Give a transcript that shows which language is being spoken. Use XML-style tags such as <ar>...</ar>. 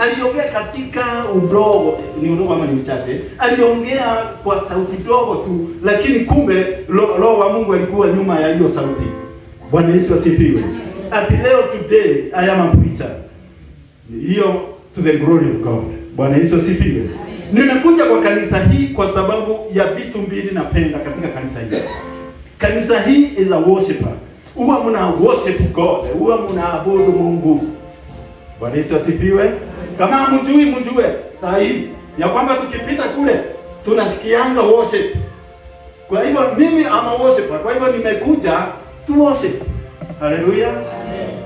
<sw>Aliongea katika udogo, ni udogo ama ni mchache. Aliongea kwa sauti dogo tu, lakini kumbe Roho wa Mungu alikuwa nyuma ya hiyo sauti. Bwana Yesu asifiwe. Ati leo</sw> <en>today I am a preacher. Hiyo to the glory of God.</en> <sw>Bwana Yesu asifiwe. Nimekuja kwa kanisa hii kwa sababu ya vitu mbili napenda katika kanisa hii. Kanisa hii</sw> <en>is a worshiper.</en> <sw>Huwa mna</sw> <en>worship God,</en> <sw>huwa mnaabudu Mungu. Bwana Yesu asifiwe. Kama mjue saa hii ya kwamba tukipita kule tunasikianga worship. Kwa hivyo mimi ama worshiper, kwa hivyo nimekuja</sw> <en>to worship.</en> <sw>Hallelujah. Amen.</sw>